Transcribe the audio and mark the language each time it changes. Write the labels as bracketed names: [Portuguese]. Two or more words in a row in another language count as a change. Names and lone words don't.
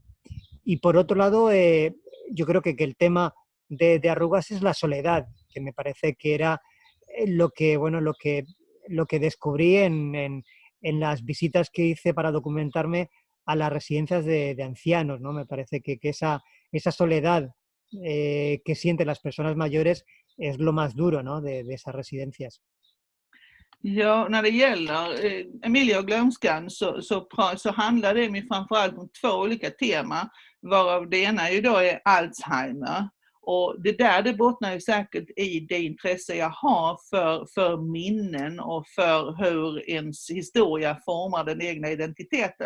[Spanish] Y por otro lado, yo creo que el tema de Arrugas es la soledad, que me parece que era lo que descubrí en las visitas que hice para documentarme a las residencias de ancianos, ¿no? Me parece que esa soledad que sienten las personas mayores es lo más duro, ¿no? de esas residencias. [Swedish] Ja, när det gäller Emilia och glömskan så handlar det framförallt om två olika teman, varav det ena ju då är Alzheimer. Och det bottnar ju säkert i det intresse jag har för minnen och för hur ens historia formar den egna identiteten.